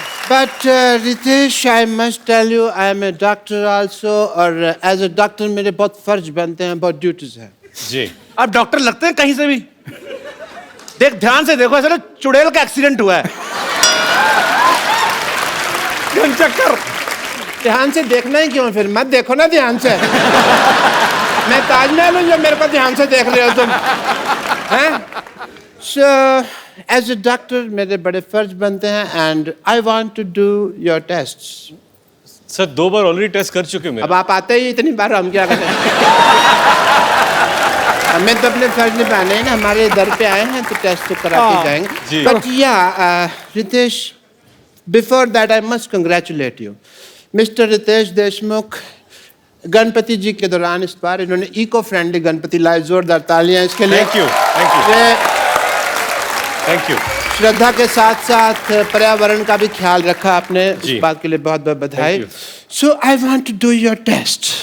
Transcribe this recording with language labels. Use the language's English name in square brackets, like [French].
[English] But Ritesh, I must tell you, I am a doctor also, [Hindi] और [English] as a doctor [Hindi] मेरे बहुत फर्ज बनते हैं, बहुत ड्यूटीज हैं। जी। आप डॉक्टर लगते हैं कहीं से भी। देख ध्यान से देखो, ऐसा चुड़ैल का एक्सीडेंट हुआ है। चक्कर। ध्यान से देखना ही क्यों, फिर मत देखो ना ध्यान से। मैं ताजमहल हूँ जो मेरे को ध्यान से देख रहे हो तुम, हैं? [English] So, as a doctor [Hindi] मेरे बड़े फर्ज बनते हैं, [English] and I want to do your tests. [Hindi] Sir 2 bar already test कर चुके हैं। अब आप आते ही इतनी बार, हम क्या करें? हमें तो अपने फर्ज निभाने हैं ना, हमारे दर पे आए हैं तो टेस्ट तो करा के जाएंगे। [English] But yeah, Ritesh, before that I must congratulate you, Mr. Ritesh Deshmukh। [Hindi] Ganpati जी के दौरान इस बार इन्होंने इको फ्रेंडली गणपति लाए, जोरदार तालियां इसके लिए। [English] Thank you, thank you, thank you. [Hindi] श्रद्धा के साथ साथ पर्यावरण का भी ख्याल रखा आपने, इस बात के लिए बहुत बहुत बधाई। [English] So I want to do your test.